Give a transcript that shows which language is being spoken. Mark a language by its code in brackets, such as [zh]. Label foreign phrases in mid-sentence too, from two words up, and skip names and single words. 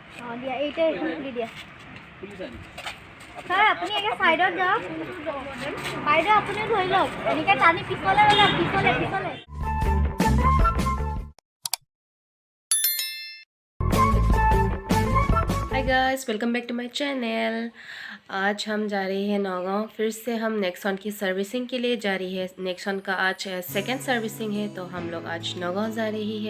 [as] দিয়া এইটা এখন খুলি দিয়া স্যার আপনি একে সাইডত যাওক বাইদেউ আপুনি ধৰি লওক এনেকৈ টানি পিছলে লওক পিছলে পিছলে [en] hi guys, welcome back to my channel. [hi] आज हम जा रहे हैं नौगांव। फिर से हम नेक्सॉन की सर्विसिंग के लिए जा रही है। नेक्सॉन का आज [en] second servicing [hi] है, तो हम लोग आज नौगांव जा रही है।